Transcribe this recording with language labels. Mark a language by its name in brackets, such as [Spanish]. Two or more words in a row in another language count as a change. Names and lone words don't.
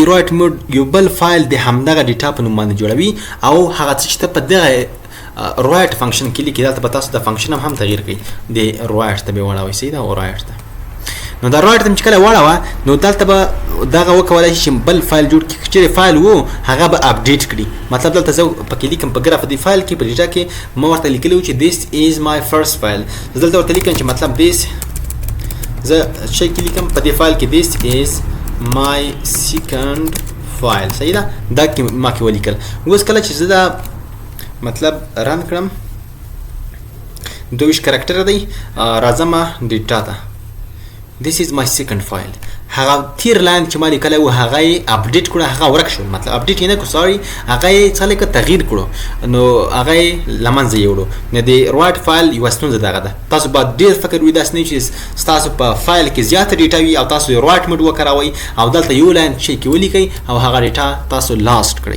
[English] write mode [Pashto] یو بل فایل د همدغه ډیټا په نوم باندې جوړوي او هغه څه چې ته په دغه [English] write function [Pashto] کې لیکي دلته به تاسو د فنکشن هم تغییر کوي. د رایټ ته به واړوئ. صحیح ده. او رایټ ته نو دا رایټ ته چې کله واړوه نو دلته به دغه وکولی شي چې بل فایل جوړ کړي. که چېرې فایل و هغه به اپډیټ کړي. مطلب دلته زه پکې لیکم په ګراف د فایل کې په ډیټا کې ما ورته لیکلی و چې [English] this is my first file. [Pashto] زه دلته ورته لیکم چې مطلب this زه شی کې لیکم په دې فایل کې [English] this is my second file. [Pashto] صحیح ده. دا کې ما کې ولیکل. اوس کله چې زه دا مطلب رن کړم 22 کرکټر دی راځم ډیټا ته. [English] this is my second file. [Pashto] هغه تیر لاین چې ما لیکلی و هغه یې اپډیټ کړو. هغه ورک شو. مطلب اپډیټ یې نه کړو سوري هغه یې څه لیکه تغییر کړو نو هغه یې له منځه یوړو. نو د [English] write file [Pashto] یوه ستونزه دغه ده. تاسو باید ډېر فکر وي داسې نه چې ستاسو په فایل کې زیاته ډیټا وي او تاسو یې [English] write mode [Pashto] وکاروئ او دلته یو لاین شی کې ولیکئ او هغه ډیټا تاسو لاست کړئ.